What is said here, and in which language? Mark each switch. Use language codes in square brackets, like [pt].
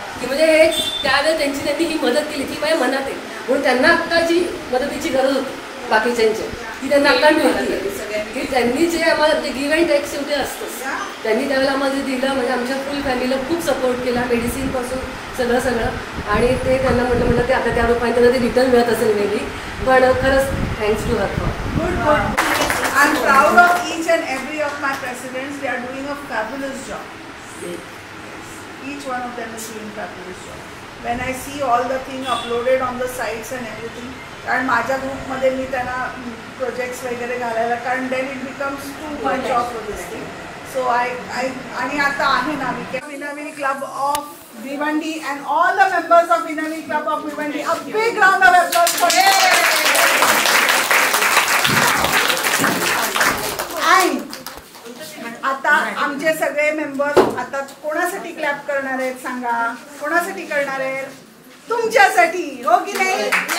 [mr] की म्हणजे हे त्यावेळेला त्यांनी ही मदत केली ती माझ्या मनात आहे म्हणून त्यांना आत्ता जी मदतीची गरज होती बाकीच्यांची ती त्यांना आत्ता मिळते की त्यांनी जे आम्हाला ते गिव्ह अँड टेक शेवटी असतंच त्यांनी त्यावेळेला आम्हाला जे दिलं म्हणजे आमच्या फुल फॅमिलीला खूप सपोर्ट केला मेडिसिनपासून सगळं आणि ते त्यांना म्हटलं ते आता त्या रूपाने त्यांना ते रिटर्न मिळत असेल मे बी पण खरंच thanks to हर for [en] Good I'm proud of each and every of my presidents. They are doing a fabulous job. Each one of them is doing a fabulous job. When I see all the things uploaded on the sites and everything, [mr] कारण माझ्या ग्रुपमध्ये मी त्यांना projects वगैरे घालायला कारण [en] then it becomes too much of this thing. So I [mr] आणि आता आहे ना [en] Vinavil Club of Bhiwandi and all the members of Vinavil Club of Bhiwandi. A big round of applause for them. [mr] आता आमचे सगळे मेंबर आता कोणासाठी clap करणार आहेत सांगा कोणासाठी करणार आहेत तुमच्यासाठी हो की नाही